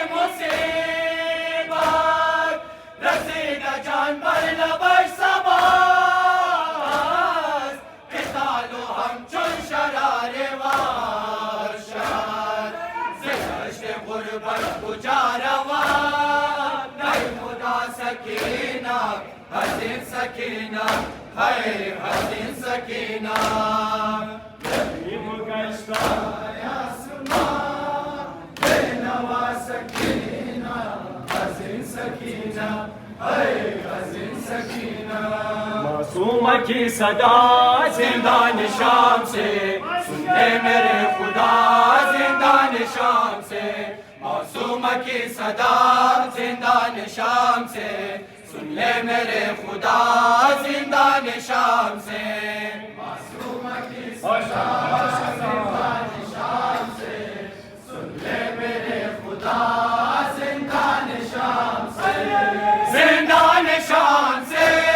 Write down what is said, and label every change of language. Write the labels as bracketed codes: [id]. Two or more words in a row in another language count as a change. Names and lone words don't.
[fa] مصیبت رسیده جان بر لبش صباست قتال و همچون شرار وحشت ز دشت غربت کجا روان ای خدا سکینه حزین سکینه ای حزین سکینه یتیم گشته آسمان بینوا سکینه حزین سکینه ای حزین سکینه [ur] معصوم کی صدا زندان شام سے سن لے میرے خدا زندان شام سے معصوم کی صدا زندان شام سے سن لے میرے خدا زندان شام سے معصوم کی صدا زندان شام سے سن لے میرے خدا زندان شام سے زندان شام سے